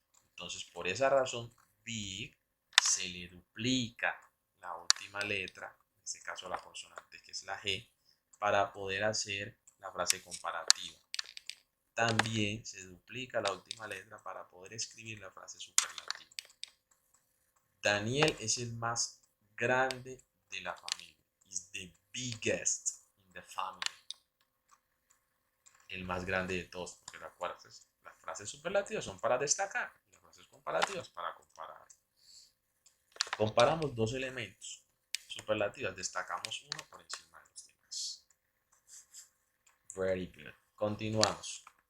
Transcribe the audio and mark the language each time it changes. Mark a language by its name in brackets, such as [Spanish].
[Spanish] Entonces, por esa razón, big se le duplica la última letra, en este caso la consonante que es la G, para poder hacer la frase comparativa. También se duplica la última letra para poder escribir la frase superlativa. Daniel es el más grande de la familia. [English] Is the biggest in the family. [Spanish] El más grande de todos. Porque las frases superlativas son para destacar. Y las frases comparativas para comparar. Comparamos dos elementos. Superlativas. Destacamos uno por encima de los demás. [English] Very good. [Spanish] Continuamos.